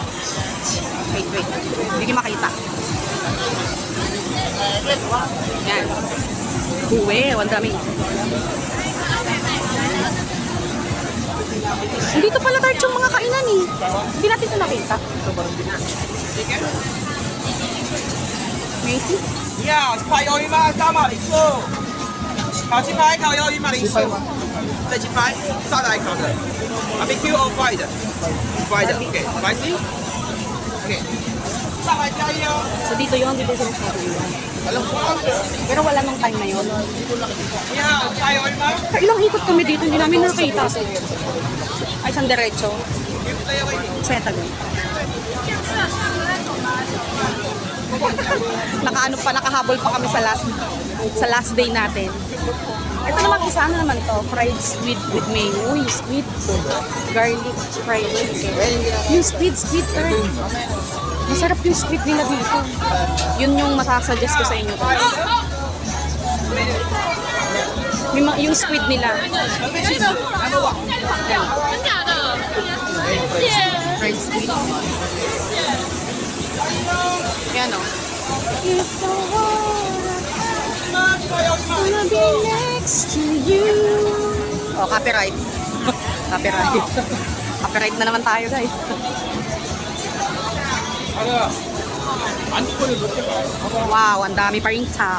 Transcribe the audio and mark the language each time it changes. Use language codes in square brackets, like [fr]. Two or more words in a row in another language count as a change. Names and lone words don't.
[tl] Wait. Hindi ko makita. Yan. Buwe, ang dami. Dito pala tayo yung mga kainan eh. Hindi natin ito nakita. Macy? [zh] 呀，排鱿鱼吗？三码零四，烤鸡排、烤鱿鱼吗？零四，对鸡排，沙拉烤的， [en] barbecue or fried? Fried, okay. Spicy? Okay. [zh] 上来加一哦。 [tl] So dito yun, dito sila sabi yun. Pero wala nang time na yun. [zh] 你好，排鱿鱼吗？ [tl] Ilang ikot kami dito, hindi namin nakita. Ay, isang diretso. [zh] 这个位置。 [tl] Saya tagal. Nakahabol pa kami sa [en] last day [tl] natin. Ito naman isa, ano naman to? [en] Fried squid with mayo. Uy, squid. Garlic fried chicken. [tl] Yung squid earth. Masarap yung squid nila dito. Yun yung masasuggest ko sa inyo. Yung squid nila. [en] Fried squid. [tl] Yan o. [en] Wanna be next to you. Oh, copyright. Copyright. [tl] Copyright na naman tayo, guys. Wow, ang dami pa rin tao.